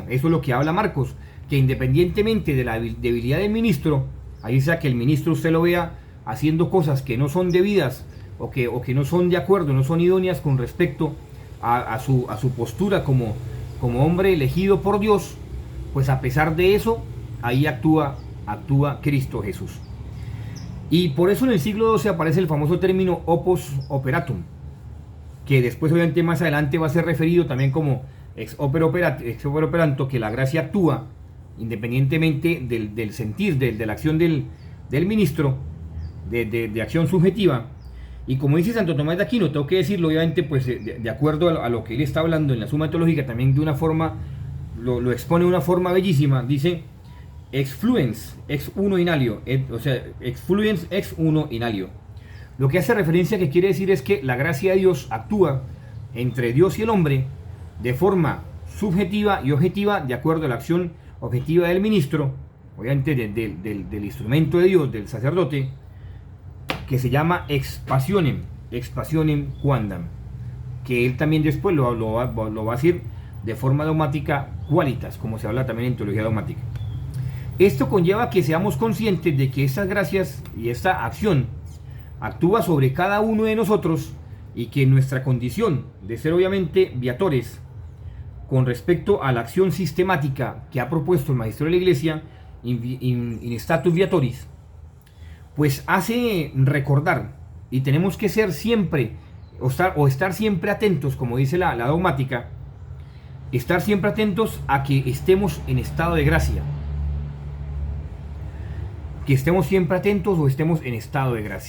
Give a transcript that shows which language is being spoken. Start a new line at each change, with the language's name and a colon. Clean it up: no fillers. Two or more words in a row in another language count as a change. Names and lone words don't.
Spanish: Eso es lo que habla Marcos, que independientemente de la debilidad del ministro, ahí sea que el ministro usted lo vea haciendo cosas que no son debidas, o que no son de acuerdo, no son idóneas con respecto a su postura como hombre elegido por Dios, pues a pesar de eso, ahí actúa Cristo Jesús. Y por eso en el siglo XII aparece el famoso término
Latin: opus operatum,
Spanish: que después obviamente más adelante va a ser referido también como
Latin: ex opere operanto,
Spanish: que la gracia actúa independientemente del sentir, de la acción del ministro, de acción subjetiva. Y como dice Santo Tomás de Aquino, tengo que decirlo obviamente pues de acuerdo a lo que él está hablando en la Suma Teológica, también de una forma, lo expone de una forma bellísima. Dice:
Latin: exfluens ex uno in alio, exfluens ex uno in alio.
Spanish: Lo que hace referencia, que quiere decir, es que la gracia de Dios actúa entre Dios y el hombre de forma subjetiva y objetiva de acuerdo a la acción objetiva del ministro, obviamente del instrumento de Dios, del sacerdote, que se llama
Latin: ex passionem quandam,
Spanish: que él también después lo va a decir de forma dogmática qualitas, como se habla también en teología dogmática. Esto conlleva que seamos conscientes de que estas gracias y esta acción actúa sobre cada uno de nosotros y que nuestra condición de ser obviamente viatores con respecto a la acción sistemática que ha propuesto el Magisterio de la Iglesia
Latin: in status viatoris,
Spanish: pues hace recordar, y tenemos que ser siempre o estar siempre atentos, como dice la dogmática, estar siempre atentos a que estemos en estado de gracia, que estemos siempre atentos o estemos en estado de gracia.